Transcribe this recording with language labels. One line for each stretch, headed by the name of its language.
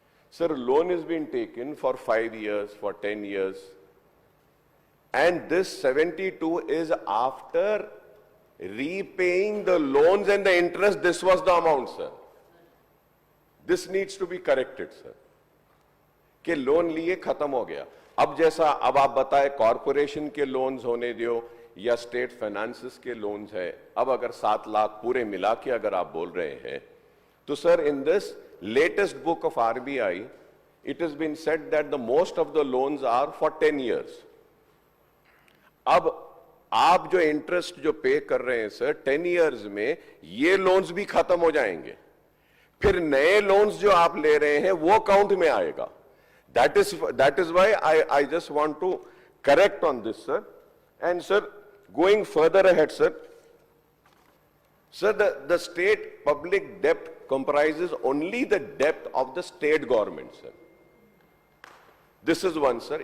English: Sir, loan has been taken for 5 years, for 10 years, and this 72 is after repaying the loans and the interest. This was the amount, sir. This needs to be corrected, sir.
Hindi: कि loan लिए खत्म हो गया. अब जैसा अब आप बताए कॉर्पोरेशन के लोन्स होने दियो या स्टेट फाइनेंसेस के लोन्स है, अब अगर 7 लाख पूरे मिला के अगर आप बोल रहे हैं, तो sir
English: In this latest book of RBI it has been said that the most of the loans are for 10 years.
Hindi: अब आप जो इंटरेस्ट जो पे कर रहे हैं सर 10 years में, ये लोन्स भी खत्म हो जाएंगे, फिर नए लोन्स जो आप ले रहे हैं वो काउंट में आएगा.
English: That is why I just want to correct on this, sir. And sir, going further ahead, sir, the state public debt comprises only the debt of the state government, sir. This is one, sir.